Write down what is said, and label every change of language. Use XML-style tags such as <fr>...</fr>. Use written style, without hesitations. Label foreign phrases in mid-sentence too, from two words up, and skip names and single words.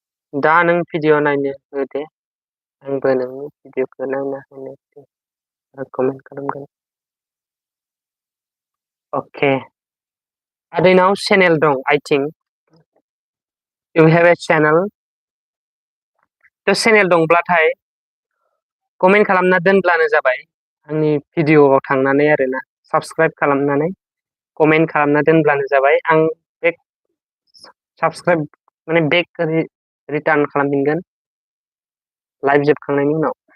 <brx>दा नों भिडिअ नायनो होदे आंबो नोंनि भिडिअखौ नायना होनोसै आरो कमेन्ट खालामगोन अके आदैनाव चेनेल दं</brx> <en>I think you have a channel</en> <brx>थ' चेनेल दंब्लाथाय कमेन्ट खालामना दोनब्लानो जाबाय आंनि भिडिअआव थांनानै आरोना साबस्क्राइब खालामनानै कमेन्ट खालामना दोनब्लानो जाबाय आं</brx> <en>back subscribe</en> <brx>माने</brx> <en>back return</en> <brx>खालामफिनगोन लाइभ जोबखांनायनि उनाव</brx>